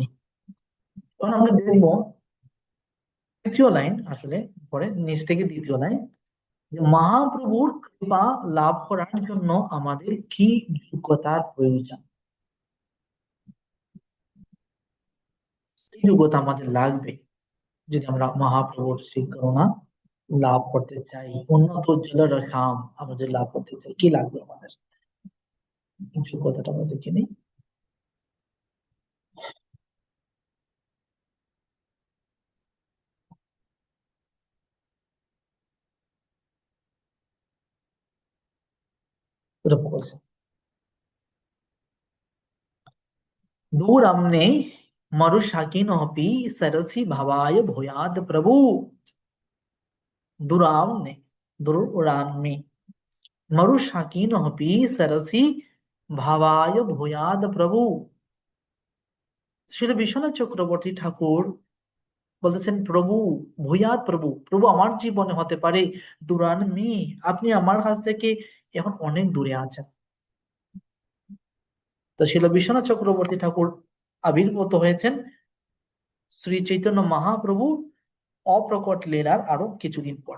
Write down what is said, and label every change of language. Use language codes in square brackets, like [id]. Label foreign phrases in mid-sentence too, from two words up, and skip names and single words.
[bn] এখন আমরা দেখবো তৃতীয় লাইন, আসলে পরে নিচ থেকে দ্বিতীয় লাইন, যে মহাপ্রভুর কৃপা লাভ করার জন্য আমাদের কি যোগ্যতার প্রয়োজন, কি যোগ্যতা আমাদের লাগবে যদি আমরা মহাপ্রভুর সেই করুণা লাভ করতে চাই, উন্নত উজ্জ্বল রসাম আমাদের লাভ করতে চাই, কি লাগবে আমাদের, যোগ্যতাটা আমরা দেখে নিই। এরকম বলছে, [sa] दूरम्ने मरुशाकिनोऽपि सरसि भवाय भूयात् प्रभु। दूराम्ने, दूरान्मे मरुशाकिनोऽपि सरसि भवाय भूयात् प्रभु। [bn] শ্রী বিশ্বনাথ চক্রবর্তী ঠাকুর বলতেছেন, [sa] প্রভু ভূয়াৎ প্রভু, [bn] প্রভু আমার জীবনে হতে পারে দূরান্মে, আপনি আমার কাছ থেকে এখন অনেক দূরে আছেন। তো শিল বিশ্বনাথ চক্রবর্তী ঠাকুর আবির্ভূত হয়েছেন শ্রী চৈতন্য মহাপ্রভু অপ্রকট লীলার আরো কিছুদিন পরে।